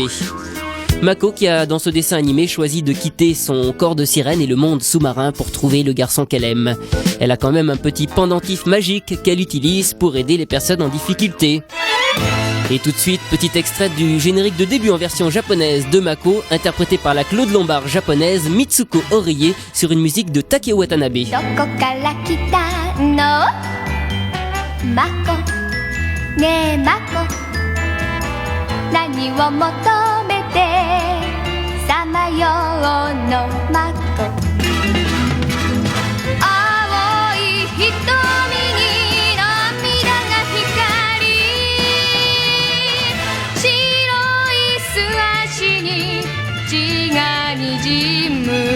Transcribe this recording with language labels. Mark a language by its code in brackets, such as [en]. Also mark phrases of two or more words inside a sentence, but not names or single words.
[fr] Mako qui a dans ce dessin animé choisi de quitter son corps de sirène et le monde sous-marin pour trouver le garçon qu'elle aime. Elle a quand même un petit pendentif magique qu'elle utilise pour aider les personnes en difficulté. Et tout de suite, petit extrait du générique de début en version japonaise de Mako, interprété par la Claude Lombard japonaise Mitsuko Orie sur une musique de Takeo Watanabe. [ja] どこから来たのマコねえマコ何を求めてさまようのマコ青い瞳に涙が光白い素足に血がにじむ